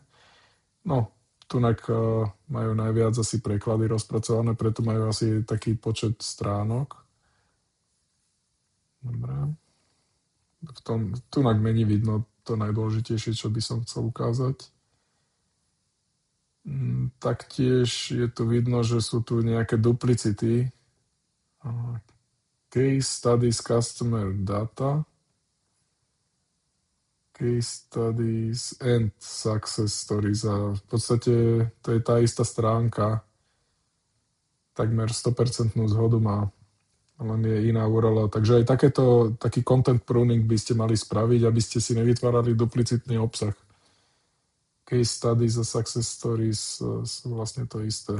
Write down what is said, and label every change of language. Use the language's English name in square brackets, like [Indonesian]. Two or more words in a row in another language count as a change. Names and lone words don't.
[Slovak] No, tunak majú najviac asi preklady rozpracované, preto majú asi taký počet stránok. Dobre. Tunak není vidno to najdôležitejšie, čo by som chcel ukázať. Taktiež je tu vidno, že sú tu nejaké duplicity. [English] Case Studies Customer Data, Case Studies and Success Stories. [Slovak] A v podstate to je tá istá stránka, takmer 100% zhodu má, len je iná URL. Takže aj taký [English] content pruning [Slovak] by ste mali spraviť, aby ste si nevytvárali duplicitný obsah. Case Studies a Success Stories sú vlastne to isté.